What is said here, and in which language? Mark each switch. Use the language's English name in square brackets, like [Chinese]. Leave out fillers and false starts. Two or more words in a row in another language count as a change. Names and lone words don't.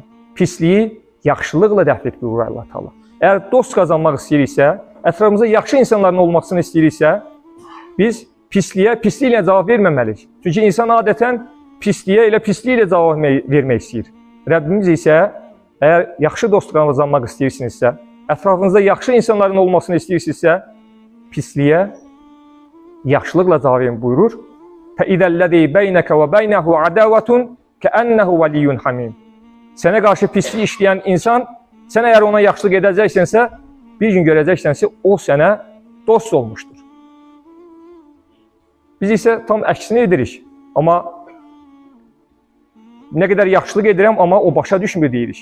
[Azerbaijani] Pisliyi yaxşılıqla dəf et buyurur Allah Teala. Əgər dost qazanmaq istəyiriksə, ətrafımızda yaxşı insanların olmasını istəyiriksə, biz pisliklə cavab verməməliyik. Çünki insan adətən pisliklə cavab vermək istəyir. Rəbbimiz isə, əgər yaxşı dost qazanmaq istəyirsinizsə, ətrafınızda yaxşı insanların olmasını istəyirsinizsə, pisliyə yaxşılıqla cavab verin buyurur. [Arabic] فَإِذَا الَّذِي بَيْنَكَ وَبَيْنَهُ عَدَاوَةٌ كَأَنَّهُ وَلِيٌّ حَمِيمٌ. [Azerbaijani] Sənə qarşı pislik işləyən insan, sən əgər ona yaxşılıq edəcəksənsə, bir gün görəcəksənsə, o sənə dost olmuşdur. Biz isə tam əksini edirik. Amma nə qədər yaxşılıq edirəm, amma o başa düşmür deyirik.